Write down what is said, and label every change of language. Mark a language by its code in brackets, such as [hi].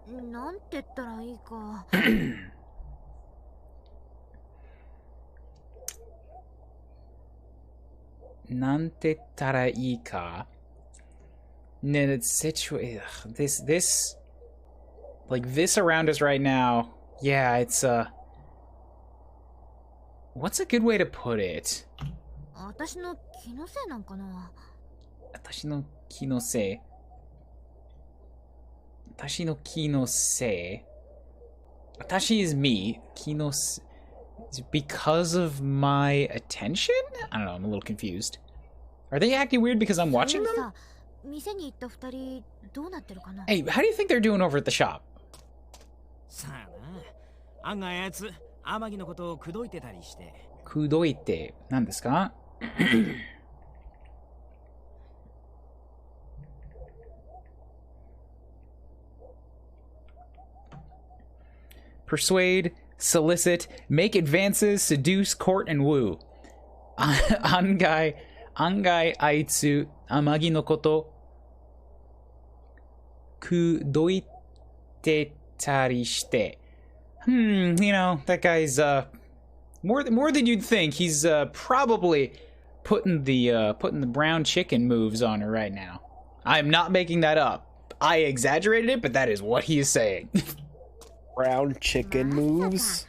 [ja] なんて言ったらいいか。なんて言ったらいいか? [en] No, it's this like this around us right now. Yeah, it's what's a good way to put it? [ja] 私の気のせいなんかな。私の気のせい。私の気のせい。私 [en] is me. [ja] 気のせい。 [en] Is it because of my attention? I don't know, I'm a little confused. Are they acting weird because I'm watching them? [ja] さ、店に行った二人どうなってるかな。 [en] Hey, how do you think they're doing over at the shop? [ja] さあな。案外あいつ、天城のことを口説いてたりして。口説いて、何ですか? [en] Persuade, solicit, make advances, seduce, court, and woo. [ja] 案外あいつ、天城のこと、口説いてたりして。 [en] You know, that guy's, more than you'd think. He's, probably putting the brown chicken moves on her right now. I'm not making that up. I exaggerated it, but that is what he is saying. Brown chicken moves?